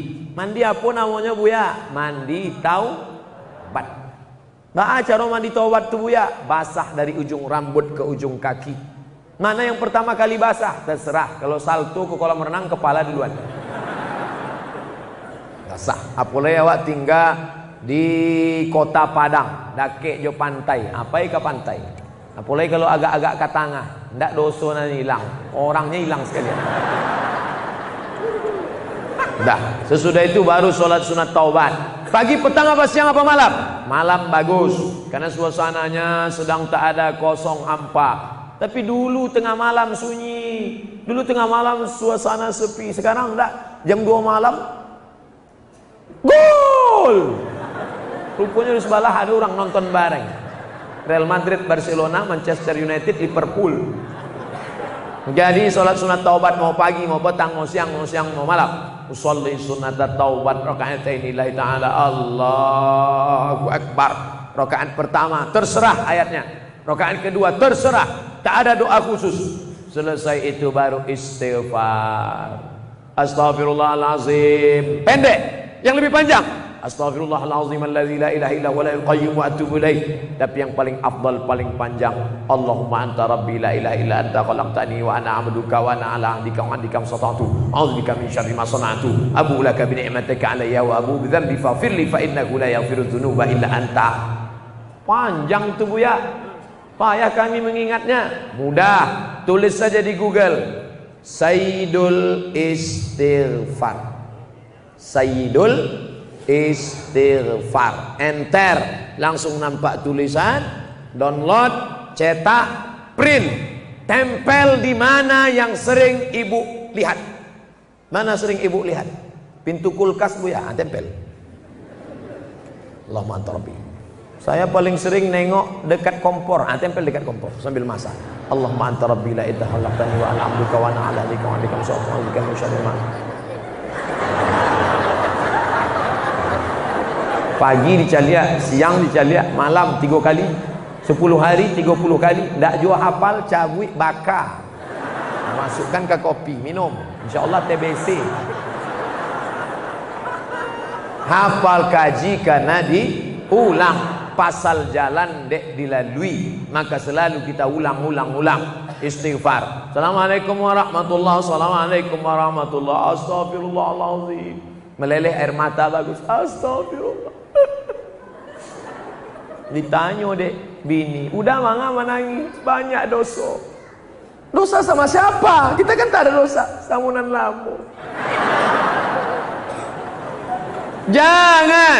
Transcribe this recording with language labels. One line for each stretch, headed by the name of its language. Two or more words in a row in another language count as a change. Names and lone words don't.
Indonesian: Mandi apa namanya Buya? Mandi taubat. Nah, cara mandi taubat tuh Buya, basah dari ujung rambut ke ujung kaki. Mana yang pertama kali basah? Terserah. Kalau salto ke kolam renang, kepala duluan. Basah. Apalagi awak tinggal di kota Padang,
Minangkabau: dake jo pantai,
Indonesian: apa ke pantai. Apalagi kalau agak-agak ke tengah, ndak dosa nanti hilang, orangnya hilang sekalian. Dah, sesudah itu baru sholat sunat taubat. Pagi, petang, apa siang, apa malam? Malam bagus, karena suasananya sedang tak ada, kosong, hampa. Tapi dulu tengah malam sunyi, dulu tengah malam suasana sepi. Sekarang enggak, jam 2 malam gol. Rupanya di sebelah ada orang nonton bareng. Real Madrid, Barcelona, Manchester United, Liverpool. Jadi sholat sunat taubat mau pagi, mau petang, mau siang, mau malam.
Arabic: أصلي
Indonesian: sunat taubat
Arabic: ركعتين لله تعالى. الله أكبر.
Indonesian: Rakaat pertama terserah ayatnya. Rakaat kedua terserah, tak ada doa khusus. Selesai itu baru istighfar.
Arabic: أستغفر الله العظيم.
Indonesian: Pendek. Yang lebih panjang,
Arabic: أستغفر الله العظيم الذي لا إله إلا هو القيوم وأتوب إليه.
Indonesian: Tapi yang paling afdal, paling panjang,
Arabic: اللهم أنت ربي لا إله إلا أنت خلقتني وأنا عبدك وأنا على عهدك ووعدك ما استطعت. أعوذ بك من شر ما صنعت. أبوء لك بنعمتك علي وأبوء بذنبي فاغفر لي فإنه لا يغفر الذنوب إلا أنت.
Indonesian: Panjang tu Buya. Payah kami mengingatnya. Mudah, tulis saja di Google. Sayyidul Istighfar. Sayyidul Istighfar. Enter, langsung nampak tulisan. Download, cetak, print, tempel di mana yang sering ibu lihat. Mana sering ibu lihat? Pintu kulkas Buya, tempel.
Arabic: اللهم أنت ربي.
Indonesian: Saya paling sering nengok dekat kompor, tempel dekat kompor sambil masak.
Arabic: اللهم أنت ربي لا إله إلا أنت وأنا عبدك وأنا على عهدك ووعدك ما استطعت.
Minangkabau: Pagi dicalia, siang dicalia, malam 3 kali, 10 hari 30 kali. Ndak jua hafal, cabui,
Indonesian: bakar. Masukkan ke kopi, minum. InsyaAllah TBC. Hafal, kaji karena diulang.
Minangkabau: Pasal jalan dek dilalui, maka selalu kita ulang istighfar.
Arabic: السلام عليكم ورحمة الله وبركاته. السلام عليكم ورحمة الله وبركاته. أستغفر الله العظيم.
Indonesian: Meleleh air mata bagus. Astagfirullah.
Minangkabau: Ditanya dek bini, udah mangga menangis, banyak dosa.
Indonesian: Dosa sama siapa? Kita kan tak ada dosa. Samunan lampu. Jangan.